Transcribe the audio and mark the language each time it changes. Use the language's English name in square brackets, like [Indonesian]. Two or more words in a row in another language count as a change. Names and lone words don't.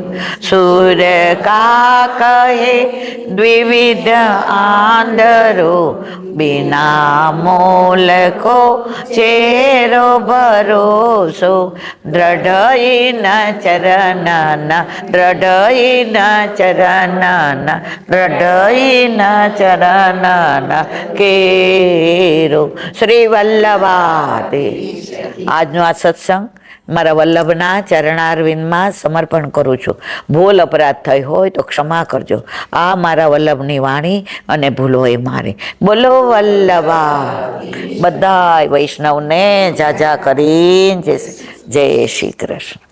[Braj] सूर का कहे द्विविध आंधरो बिना मोल को चेरो भरोसो दृढ़ न चरण न दृढ़ न चरण न दृढ़ न चरण न केरो. [Gujarati] શ્રી વલ્લભાધીશ. આજનો આ સત્સંગ મારા વલ્લભના ચરણારવિંદમાં સમર્પણ કરું છું. ભૂલ અપરાધ થઈ હોય તો ક્ષમા કરજો. આ મારા વલ્લભની વાણી અને ભૂલો એ મારી. બોલો વલ્લભા. બધા વૈષ્ણવને જાજા કરીને જય શ્રી કૃષ્ણ.